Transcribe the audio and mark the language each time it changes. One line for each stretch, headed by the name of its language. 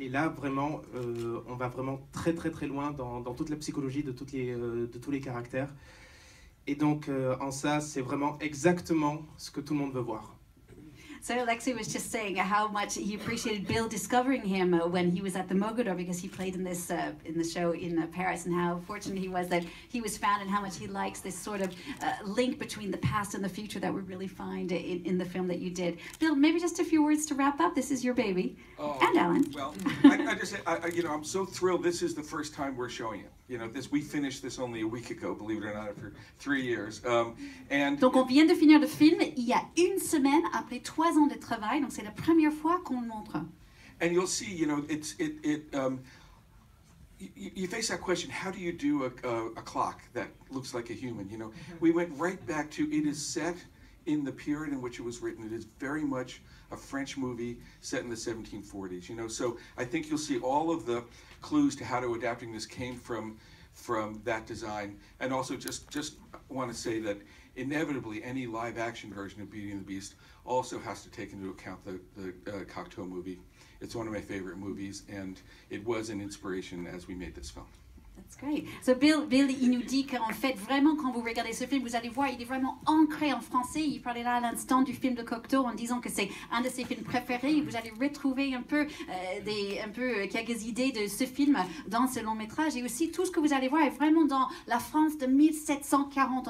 French: Et là, vraiment, on va vraiment très très très loin dans toute la psychologie de tous les caractères. Et donc, en ça, c'est vraiment exactement ce que tout le monde veut voir.
English: So Alexis was just saying how much he appreciated Bill discovering him when he was at the Mogador because he played in this in the show in Paris, and how fortunate he was that he was found, and how much he likes this sort of link between the past and the future that we really find in the film that you did. Bill, maybe just a few words to wrap up. This is your baby, and Alan. Well, I just say, you know, I'm so thrilled. This is the first time we're showing it. You know, we finished this only a week ago, believe it or not, after 3 years.
French: Donc on vient de finir le film il y a une semaine après 3 ans de travail, donc c'est la première fois qu'on le montre.
English: And you'll see, you know, you face that question, how do you do a clock that looks like a human, you know? We went right back to, it is set in the period in which it was written. It is very much a French movie set in the 1740s, you know? So I think you'll see all of the clues to how to adapting this came from that design. And also just want to say that inevitably any live action version of Beauty and the Beast also has to take into account the Cocteau movie. It's one of my favorite movies, and it was an inspiration as we made this film. That's great.
French: So Bill, il nous dit qu'en fait, vraiment, quand vous regardez ce film, vous allez voir, il est vraiment ancré en français. Il parlait là à l'instant du film de Cocteau en disant que c'est un de ses films préférés. Vous allez retrouver un peu quelques idées de ce film dans ce long métrage. Et aussi, tout ce que vous allez voir est vraiment dans la France de 1740.